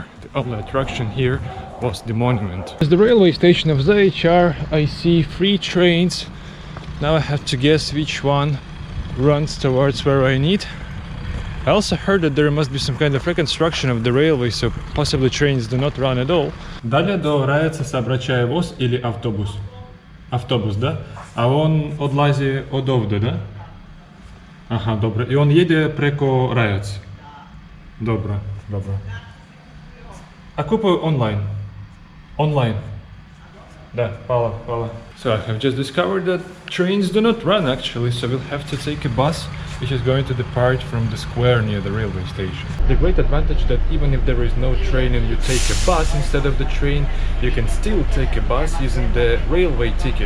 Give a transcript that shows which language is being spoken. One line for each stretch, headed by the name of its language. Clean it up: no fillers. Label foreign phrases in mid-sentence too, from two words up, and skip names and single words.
English: The only attraction here was the monument. As the railway station of Zaječar, I see 3 trains. Now I have to guess which one runs towards where I need. I also heard that there must be some kind of reconstruction of the railway, so possibly trains do not run at all.
Serbian: Dalje do Rajeca saobraćaje voz ili autobus? Autobus, da? A on odlazi od ovdje, da? Aha, dobro. I on jede preko Rajac. Dobro, dobro. A kupuju online? Online. Da, hvala, hvala.
English: So I have just discovered that trains do not run actually, so we'll have to take a bus which is going to depart from the square near the railway station. The great advantage that even if there is no train and you take a bus instead of the train, you can still take a bus using the railway ticket.